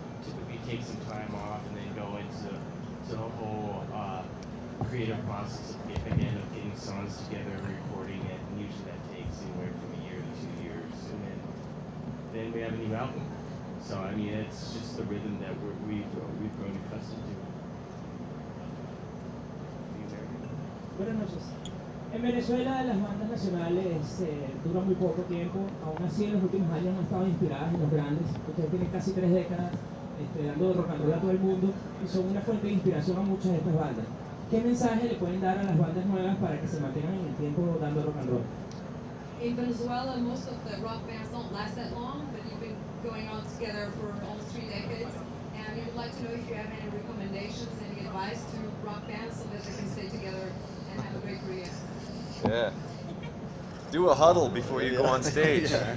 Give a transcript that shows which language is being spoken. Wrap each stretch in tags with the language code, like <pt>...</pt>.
<en>Typically take some time off and then go into the whole creative process of getting songs together and recording it. And usually that takes anywhere from a year to 2 years. And then we have a new album. So I mean, it's just the rhythm that we've grown accustomed to.</en> <es>Buenas noches. En Venezuela las bandas nacionales duran muy poco tiempo, aún así en los últimos años han estado inspiradas en los grandes. Ustedes tienen casi 3 décadas dando rock and roll a todo el mundo y son una fuente de inspiración a muchas de estas bandas. ¿Qué mensaje le pueden dar a las bandas nuevas para que se mantengan en el tiempo dando rock and roll?</es> <en>In Venezuela, most of the rock bands don't last that long, but you've been going on together for almost 3 decades. And we would like to know if you have any recommendations, any advice to rock bands so that they can stay together and have a great career. Yeah. Do a huddle before you go on stage.</en>